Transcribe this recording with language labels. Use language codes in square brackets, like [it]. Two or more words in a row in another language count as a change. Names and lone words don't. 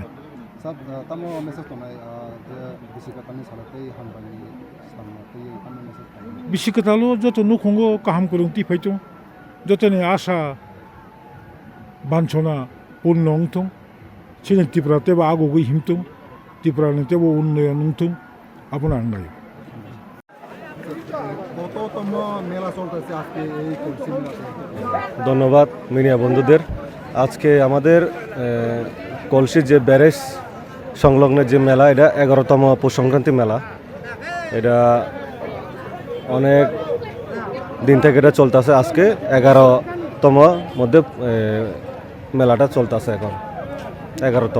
[trp] साब तामो मेसेज तनाय जे बिसिकातानि सालातै हामबानि सामनातै तामो मेसेज तनाय बिसिकातालो जतो नुखंगो काहाम करंति फाइतुं जतोनि आशा बानसना पूर्ण अंथुं चिनि त्रिपुरा तेबो आगुगै हिमथुं त्रिपुरानि तेबो उन्नयन अंथुं आपना आंगाय [bn] কততম মেলা চলতেছে আজকে এই কলসি মেলাতে ধন্যবাদ মিডিয়া বন্ধুদের আজকে আমাদের কলসি যে ব্যারেজ সংলগ্ন যে মেলা এটা 11তম পৌষ সংক্রান্তি মেলা এটা অনেক দিন থেকে এটা চলতেছে আজকে 11তম মধ্যে মেলাটা চলতেছে এখন 11তম